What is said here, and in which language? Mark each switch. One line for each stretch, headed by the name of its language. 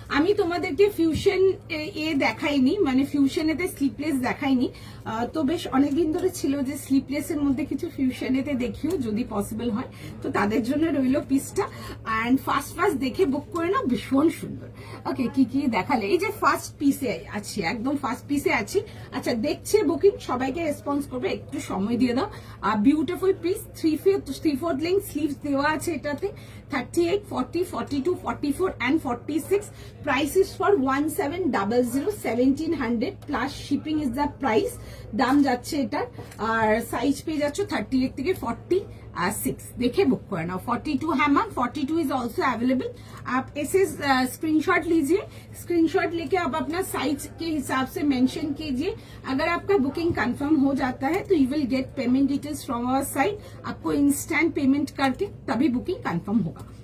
Bangla: আমি তোমাদেরকে ফিউশন এ দেখাইনি, মানে ফিউশনেতে স্লিপলেস দেখাইনি, তো বেশ অনেকদিন ধরে ছিল যে স্লিপলেস এর মধ্যে কিছু ফিউশনেতে দেখিও যদি পসিবল হয়, তো তাদের জন্য রইলো পিসটা। অ্যান্ড ফার্স্ট দেখে বুক করে নাও, ভীষণ সুন্দর। ওকে কি কি দেখালে, এই যে ফার্স্ট পিসে আছি, একদম ফার্স্ট পিসে আছি। আচ্ছা দেখছে বুকিং, সবাইকে রেসপন্স করবে, একটু সময় দিয়ে দাও। বিউটিফুল পিস, 3/4 লেন্থ স্লিভস দেওয়া আছে এটাতে।
English: 38, 40, 42, 44 and 46 price is for 1700, 1700 plus shipping is the price।
Bangla: দাম যাচ্ছে এটার, আর সাইজ পেয়ে যাচ্ছ 38 থেকে 46।
Hindi: देखिए बुक करना। 42 है मैम,
English: 42 is also available.
Hindi: आप ऐसे स्क्रीनशॉट लीजिए, स्क्रीनशॉट लेके आप अपना साइज के हिसाब से मेंशन कीजिए। अगर आपका बुकिंग कंफर्म हो जाता है तो
English: you will get payment details from our side,
Hindi: आपको इंस्टेंट पेमेंट करके तभी बुकिंग कंफर्म होगा।